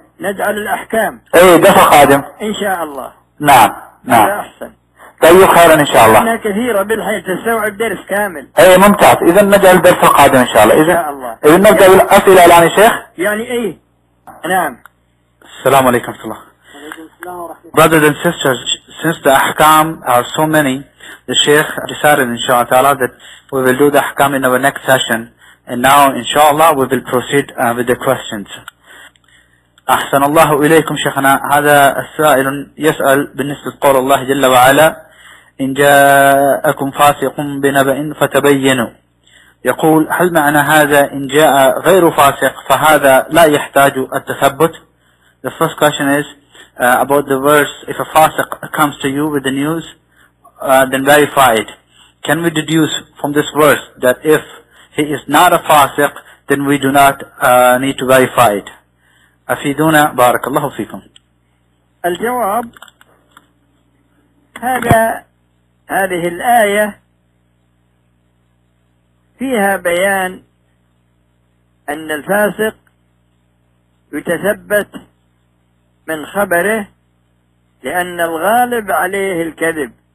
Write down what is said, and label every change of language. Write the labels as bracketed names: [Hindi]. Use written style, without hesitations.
[Arabic] نجعل الأحكام. أي الدرس القادم. إن شاء الله. نعم. نعم. أحسن. طيب خيرا إن شاء الله. إنها كثيرة بالحيل تستوعب درس كامل. أي ممتاز. إذا نجعل الدرس القادم إن شاء الله. إذا إن شاء الله. إذا نبدأ الأسئلة الآن يا شيخ. يعني أي. نعم. Assalamu alaikum wa rahmatullah. [English] Brothers and sisters, since the ahkam are so many, the Shaykh decided inshallah that we will do the ahkam in our next session. And now inshallah we will proceed with the questions. [Arabic] أحسن الله إليكم شيخنا. هذا السائل يسأل بالنسبة لقول الله جل وعلا إن جاءكم فاسق بنبأ فتبينوا. يقول هل معنى هذا إن جاء غير فاسق فهذا لا يحتاج التثبت؟ [English] The first question is about the verse, if a fasiq comes to you with the news, then verify it. Can we deduce from this verse that if he is not a fasiq, then we do not need to verify it? [Arabic] Afiduna barakallahu feekum. Al-jawab, هذه الآية فيها بيان أن الفاسق يتثبت من خبره لأن الغالب عليه الكذب.